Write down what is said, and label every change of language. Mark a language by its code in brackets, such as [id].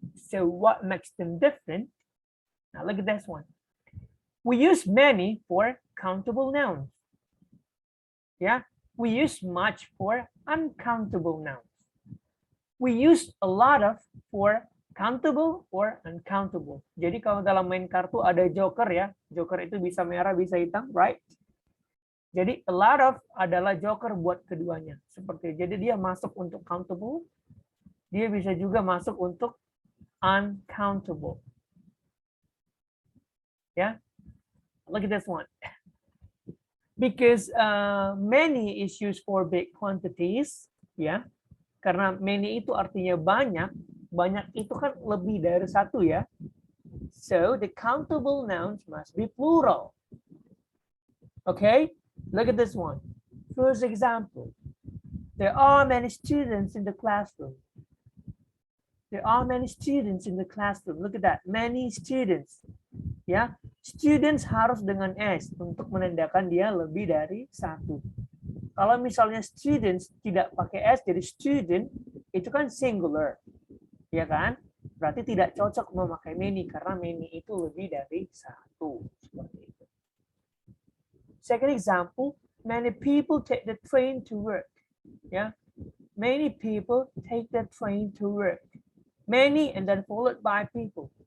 [en] So what makes them different? Now look at this one. We use many for countable nouns. Yeah, we use much for uncountable nouns. We use a lot of for countable or uncountable. [id] Jadi kalau dalam main kartu ada joker ya, joker itu bisa merah, bisa hitam, [en] right? [id] Jadi a lot of adalah joker buat keduanya. Seperti jadi dia masuk untuk countable, dia bisa juga masuk untuk uncountable. [en] Ya, look at this one. Because many is used for big quantities, ya. [id] Karena many itu artinya banyak, banyak itu kan lebih dari satu ya. [en] So the countable nouns must be plural. Okay, look at this one. First example, there are many students in the classroom. There are many students in the classroom. Look at that, many students. [id] Ya, students harus dengan S untuk menandakan dia lebih dari satu. Kalau misalnya students tidak pakai S jadi student, itu kan singular. Ya kan? Berarti tidak cocok memakai many karena many itu lebih dari satu. Seperti itu. [en] Second example, many people take the train to work. Ya. Many people take the train to work. Many and then followed by people.